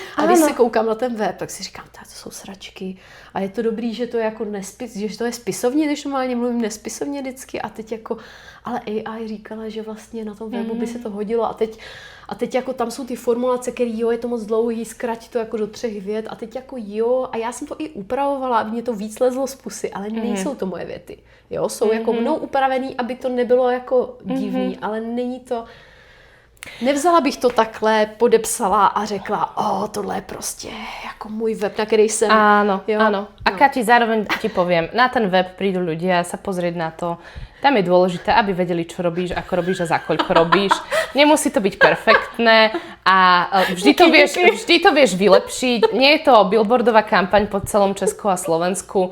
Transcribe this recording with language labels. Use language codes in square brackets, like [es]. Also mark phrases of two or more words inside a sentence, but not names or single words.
[cs] A když se koukám na ten web, tak si říkám, to jsou sračky a je to dobrý, že to je jako že to je spisovně, když normálně mluvím nespisovně vždycky a teď jako, ale AI říkala, že vlastně na tom webu by se to hodilo a teď jako tam jsou ty formulace, které je to moc dlouhý, zkrať to jako do 3 vět a teď jako a já jsem to i upravovala, aby mě to víc lezlo z pusy, ale nejsou to moje věty. Jo, jsou jako mnou upravený, aby to nebylo jako divný, ale není to... Nevzala bych to takhle, podepsala a řekla, tohle je prostě jako můj web, na který jsem... [sk] Áno. A Kati, zároveň ti poviem, na ten web prídu ľudia sa pozrieť na to. Tam je dôležité, aby vedeli, čo robíš, ako robíš a za koľko robíš. Nemusí to byť perfektné a vždy to vieš vylepšiť. Nie je to billboardová kampaň po celom Česku a Slovensku.